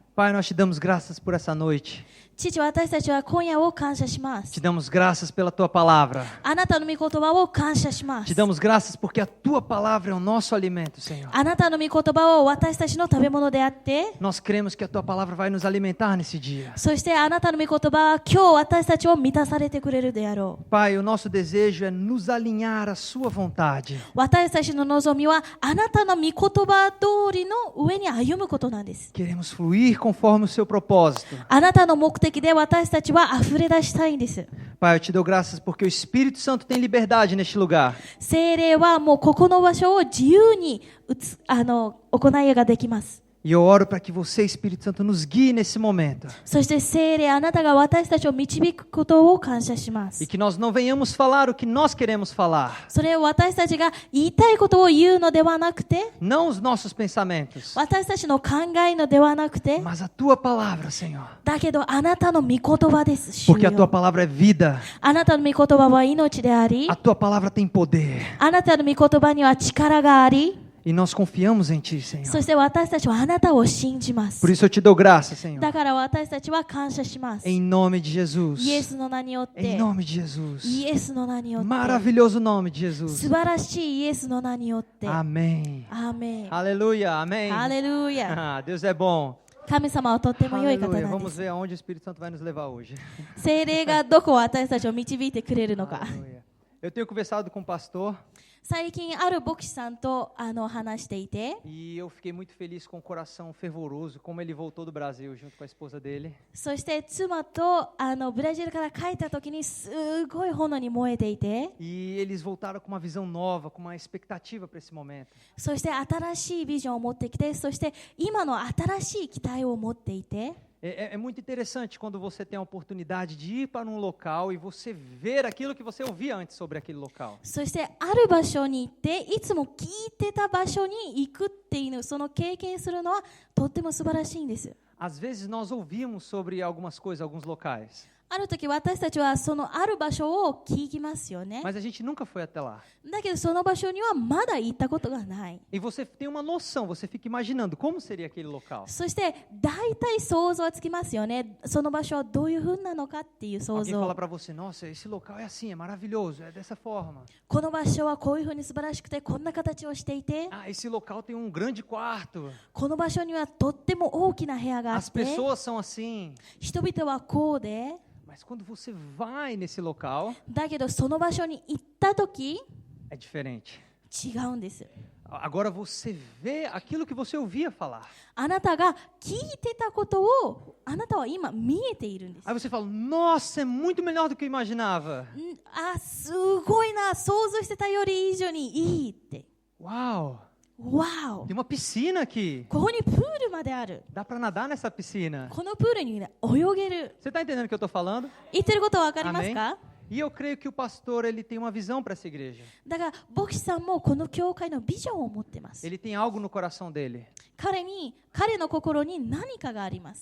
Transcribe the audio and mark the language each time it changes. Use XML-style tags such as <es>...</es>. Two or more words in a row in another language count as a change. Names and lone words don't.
<pt>Pai, nós te damos graças por essa noite.</pt> <ja>父、私たちは今夜を感謝しま</ja> <pt>Te</pt> <ja>す。</ja> <pt>damos graças pela tua palavra.</pt> <ja>あなたの御言葉を感謝しま</ja> <pt>Te</pt> <ja>す。</ja> <pt>damos graças porque a tua palavra é o nosso alimento, Senhor.</pt> <ja>あなたの御言葉を私たちの食べ物であって、</ja> <pt>Nós cremos que a tua palavra vai nos alimentar nesse dia.</pt> <ja>そしてあなたの御言葉は今日私たちを満たされてくれるであろう。</ja> <pt>Pai, o nosso desejo é nos alinhar à sua vontade.</pt> <ja>私たちの望みはあなたの御言葉通りの上に歩むことなんです。</ja> <pt>Queremos fluir conforme o seu propósito.</pt> <ja>あなたの目的で私たちは溢れ出したいんです。</ja> <pt>Pai, eu te dou graças porque o Espírito Santo tem liberdade neste lugar.</pt> <ja>聖霊はもうここの場所を自由に行いができます。</ja> <pt>E eu oro para que você, Espírito Santo, nos guie nesse momento.</pt> <ja>そして聖霊あなたが私たちを導くことを感謝しま</ja> <pt>E</pt> <ja>す。</ja> <pt>que nós não venhamos falar o que nós queremos falar.</pt> <ja>それを私たちが言いたいことを言うのではなくて、</ja> <pt>Não os nossos pensamentos,</pt> <ja>私たちの考えのではなくて、</ja> <pt>mas a tua palavra, Senhor.</pt> <ja>だけどあなたの御言葉です。主</ja> <pt>Porque a tua</pt> <ja>よ</ja> <pt>palavra é vida.</pt> <ja>あなたの御言葉は命であり</ja> <pt>A、tua palavra tem poder.</pt> <ja>あなたの御言葉には力があり、</ja> <pt>E nós confiamos em ti, Senhor.</pt> <ja>そして私たちはあなたを信じます</ja> <pt>Por。isso eu te dou graça, Senhor.</pt> <ja>だから私たちは感謝します。</ja> <pt>Em nome de Jesus.</pt> <ja>イエスの名によっ</ja> <pt>Em</pt> <ja>て、</ja> <pt>nome de Jesus.</pt> <ja>イエスの名によって、</ja> <pt>Maravilhoso nome de</pt> <ja>素</ja> <pt>Jesus.</pt> <ja>晴らしいイエスの名によって、</ja> <pt>Amém.</pt> <ja>アーメン。</ja> <pt>Aleluia. Amém.</pt> <ja>ハレルヤ。</ja> <pt>Ah, Deus é bom.</pt> <ja>神様はとっても良い方</ja> <pt>Aleluia.</pt> <ja>なんで</ja> <pt>Vamos</pt> <ja>す。</ja> <pt>ver aonde o Espírito Santo vai nos levar hoje.</pt> <ja>聖霊がどこを私たちを導いてくれるのか。</ja> <pt>Aleluia. Eu tenho conversado com o pastor</pt> <ja>最近ある牧師さんと話していて、</ja> <pt>e eu fiquei muito feliz com o coração fervoroso, como ele voltou do Brasil junto com a esposa dele.</pt> <ja>そして妻とブラジルから帰った時にすごい炎に燃えていて、</ja> <pt>E eles voltaram com uma visão nova, com uma expectativa para esse momento.</pt> <ja>そして新しいビジョンを持ってきて、そして今の新しい期待を持っていて、</ja> <pt>É muito interessante quando você tem a oportunidade de ir para um local e você ver aquilo que você ouvia antes sobre aquele local.</pt> <ja>そしてある場所に行っていつも聞いてた場所に行くっていうその経験するのはとっても素晴らしいんです。</ja> <pt>Às vezes nós ouvimos sobre algumas coisas, alguns locais,</pt> <ja>ある時私たちはそのある場所を聞きますよね。</ja> <pt>mas a gente nunca foi até lá.</pt> <ja>だけどその場所にはまだ行ったことがない。</ja> <pt>E você tem uma noção, você fica imaginando como seria aquele local.</pt> <ja>そして大体想像はつきますよね。その場所はどういう風なのかっていう想</ja> <pt>Alguém fala</pt> <ja>像。</ja> <pt>para você, nossa, esse local é assim, é maravilhoso, é dessa forma.</pt> <ja>この場所はこういう風に素晴らしくてこんな形をしていて、</ja> <pt>Ah, esse local tem um grande quarto.</pt> <ja>この場所にはとっても大きな部屋があっ</ja> <pt>As</pt> <ja>て、</ja> <pt>pessoas são assim.</pt> <ja>人々はこうで、</ja> <pt>Mas quando você vai nesse local,</pt> <ja>だけどその場所に行った時</ja> <pt>é diferente.</pt> <ja>違うんです。</ja> <pt>Agora você vê aquilo que você ouvia falar.</pt> <ja>あなたが聞いてたことをあなたは今見えているんです。</ja> <pt>Aí você fala, nossa, é muito melhor do que eu imaginava.</pt> <ja>すごいな、想像してたより以上にいいって。</ja> <pt>Uau,</pt> <ja>わお、</ja> <pt>tem uma piscina aqui.</pt> <ja>ここにプールまである。</ja> <pt>Dá para nadar nessa piscina.</pt> <ja>このプールに、ね、泳げる。</ja> <pt>Você está entendendo o que eu estou falando?</pt> <ja>言ってることは分かりますか？</ja> <pt>E eu creio que o pastor ele tem uma visão para essa igreja.</pt> <ja>だから牧師さんもこの教会のビジョンを持ってます。</ja> <pt>Ele tem algo no coração dele.</pt> <ja>彼の心に何かがあります。</ja>